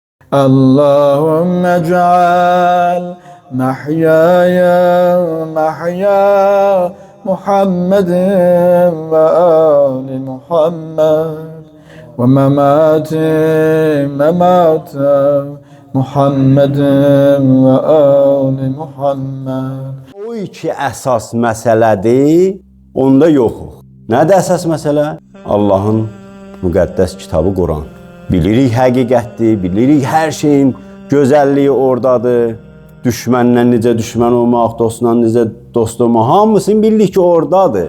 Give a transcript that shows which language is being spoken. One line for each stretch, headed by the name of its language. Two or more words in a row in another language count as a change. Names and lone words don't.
Arabic: اللهم اجعل محياي محيا محمد وآل محمد ومماتي ممات محمد وآل محمد.
Azerbaijani: O iki əsas məsələdir, onda yoxuq. Nədir əsas məsələ? Allahın müqəddəs kitabı Quran. Bilirik həqiqətdir, bilirik hər şeyin gözəlliyi oradadır. Düşmənlə necə düşmən olmaq, dostla necə dost olmaq, hamısını bilirik ki oradadır.